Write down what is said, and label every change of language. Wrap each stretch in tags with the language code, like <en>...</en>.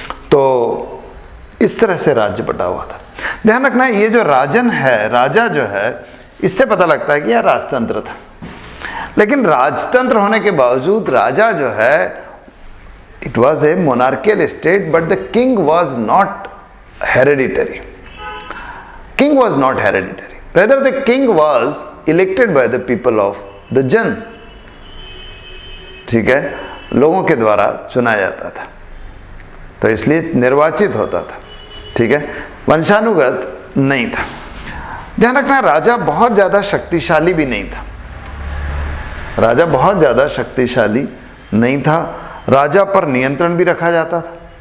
<hi>तो इस तरह से राज्य बटा हुआ था। ध्यान रखना, ये जो राजन है, राजा जो है, इससे पता लगता है कि यह राजतंत्र था। लेकिन राजतंत्र होने के बावजूद राजा जो है,</hi> <en>it was a monarchical state, but the king was not hereditary. King was not hereditary. Rather, the king was elected by the people of the Jan.</en> <hi>ठीक है, लोगों के द्वारा चुना जाता था, तो इसलिए निर्वाचित होता था। ठीक है, वंशानुगत नहीं था। ध्यान रखना, राजा बहुत ज्यादा शक्तिशाली भी नहीं था। राजा बहुत ज्यादा शक्तिशाली नहीं था। राजा पर नियंत्रण भी रखा जाता था।</hi>